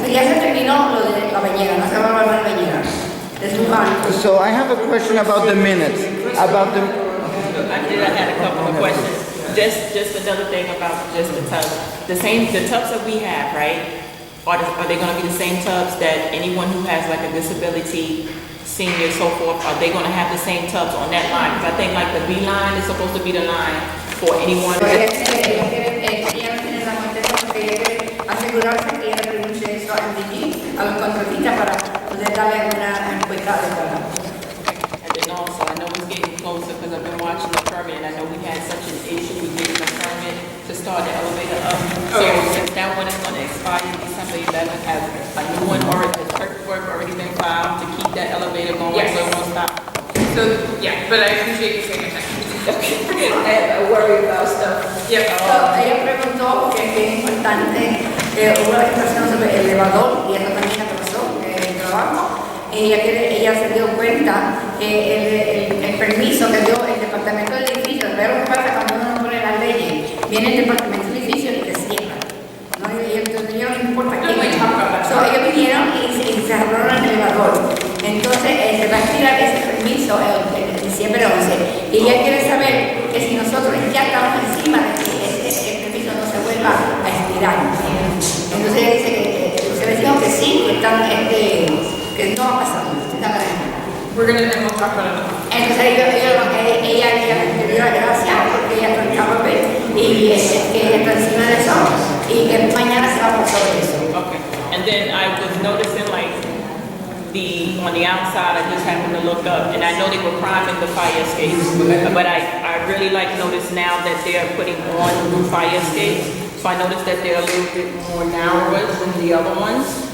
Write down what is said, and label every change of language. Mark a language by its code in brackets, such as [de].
[es] ya se terminó lo de la bañera, no se va a volver la bañera. [en] Let's move on. So I have a question about the minutes, about the, I had a couple of questions. Just another thing about just the tubs. The tubs that we have, right? Are they gonna be the same tubs that anyone who has like a disability, senior, so forth, are they gonna have the same tubs on that line? Because I think like the B line is supposed to be the line for anyone. [es] Ella no tiene la contesta porque ella quiere asegurarse que ella renuncie eso al DG, a los contratistas para poder darle una encuesta adecuada. [en] And then also, I know it's getting closer because I've been watching the permit and I know we had such an issue with getting the permit to start the elevator up. So since that one is gonna expire December 11th, has a new one already, has paperwork already been filed to keep that elevator going, Yes. so it won't stop? So, yeah, but I appreciate you paying attention. I worry about stuff. Yep. [es] Ella preguntó que es importante que hubo la situación sobre el elevador y eso también la pasó en el trabajo. Ella se dio cuenta que el permiso que dio el departamento del edificio, pero lo que pasa cuando uno pone las leyes, viene el departamento del edificio y te cierra. ¿No? Y entonces no importa quién. Ellos vinieron y se cerraron el elevador. Entonces se va a expirar ese permiso el diciembre 11. Y ella quiere saber que si nosotros ya estamos encima de que el permiso no se vuelva a expirar. Entonces ella dice que se les dijo que sí, que están, que no ha pasado. [en] We're gonna, and we'll talk about it. [es] Entonces ella le dio las gracias porque ella trataba de ver y que ella está encima de eso y que mañana se va a pasar sobre eso. [en] Okay. And then I was noticing like on the outside, I just happened to look up and I know they were priming the fire escapes, but I really like notice now that they're putting on new fire escapes. So I noticed that they're a little bit more narrower than the other ones.